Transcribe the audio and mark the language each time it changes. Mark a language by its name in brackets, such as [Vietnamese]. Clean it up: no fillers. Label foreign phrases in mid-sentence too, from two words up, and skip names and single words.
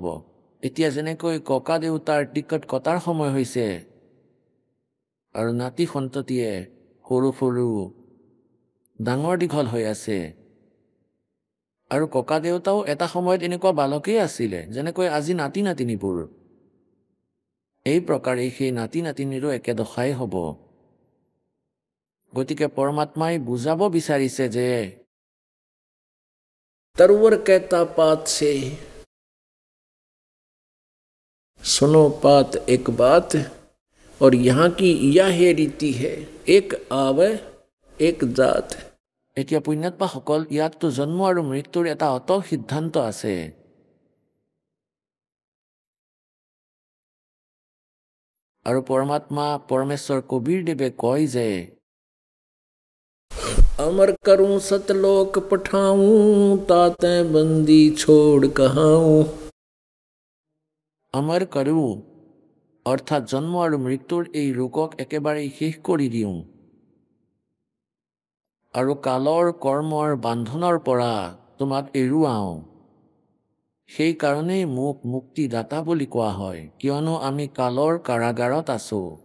[Assamese] এতিয়া যেনেকৈ ককা দেউতাৰ টিকট কটাৰ সময় হৈছে আৰু নাতি সন্ততিয়ে সৰু সৰু ডাঙৰ দীঘল হৈ আছে আৰু ককা দেউতাও এটা সময়ত এনেকুৱা বালকেই আছিলে যেনেকৈ আজি নাতি নাতিনীবোৰ। এই প্ৰকাৰে সেই নাতি নাতিনীৰো একে দশাই হ'ব। গতিকে পৰমাত্মাই বুজাব বিচাৰিছে যে [Hindi] तरवर कहता पात से सुनो पात एक बात और यहाँ की यह रीति है एक आवे एक जात। [Assamese] এতিয়া পুণ্যাত্মাসকল ইয়াততো জন্ম আৰু মৃত্যুৰ এটা অটল সিদ্ধান্ত আছে। আৰু পৰমাত্মা পৰমেশ্বৰ কবীৰ দেৱে কয় যে [Hindi] अमर करूं सतलोक पठाऊं ताते बंदी छोड़ कहाऊं। [Assamese] আমাৰ কৰো অৰ্থাৎ জন্ম আৰু মৃত্যুৰ এই ৰোগক একেবাৰে শেষ কৰি দিওঁ আৰু কালৰ কৰ্মৰ বান্ধনৰ পৰা তোমাক এৰুৱাওঁ। সেইকাৰণেই মোক মুক্তিদাতা বুলি কোৱা হয়, কিয়নো আমি কালৰ কাৰাগাৰত আছো।